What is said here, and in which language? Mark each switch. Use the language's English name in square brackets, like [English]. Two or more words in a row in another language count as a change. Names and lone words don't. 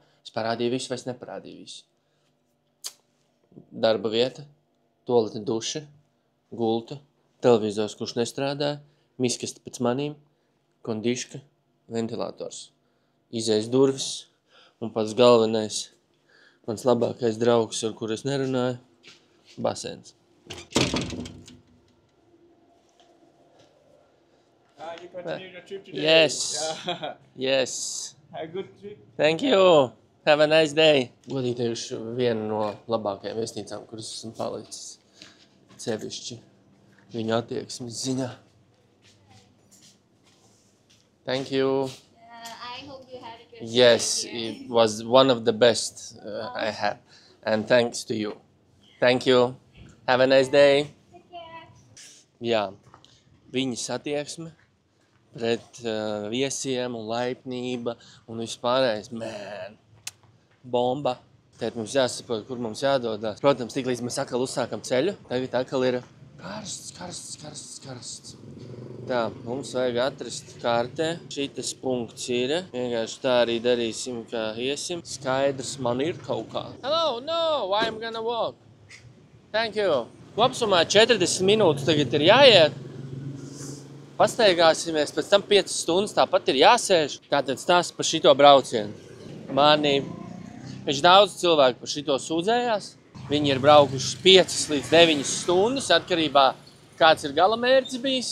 [Latvian] Es parādīju visu vai es neparādīju visu. Darba vieta, tualete duša, gulta, televizors, kurš nestrādāja, miskasta pēc manīm, kondiška, ventilators, izejas durvis un pats galvenais, mans labākais draugs, ar kuru es nerunāju, basēns. [English] You continue your trip today? Yes. Yeah. Yes. Have a good trip. Thank you. Have a nice day. [Latvian] Godīgi teikšu, viena no labākajām viesnīcām, kuras esmu palicis. Sevišķi viņu attieksmes ziņā. [English] Thank you. I hope you had a good Yes, time here. it was one of the best I had. And thanks to you. Thank you. Have a nice day. Take care. [Latvian] Jā, viņas attieksme pret viesiem un laipnība un vispārējais, bomba. Tēt mums jāsaprot, kur mums jādodās. Protams, tik līdz mēs atkal uzsākam ceļu, tagad atkal ir karsts. Tā, mums vajag atrast kartē. Šitas punkts ir. Vienkārši tā arī darīsim, kā iesim. Skaidrs man ir kaut kā. [English] Hello, no, I'm gonna walk. Thank you. [Latvian] Kopsumā 40 minūtes tagad ir jāiet. Pastaigāsimies, pēc tam 5 stundas tāpat ir jāsēž. Tātad stāsts par šito braucienu. Viņš daudz cilvēku par šito sūdzējās. Viņi ir braukuši 5 līdz 9 stundas, atkarībā kāds ir galamērķis bijis.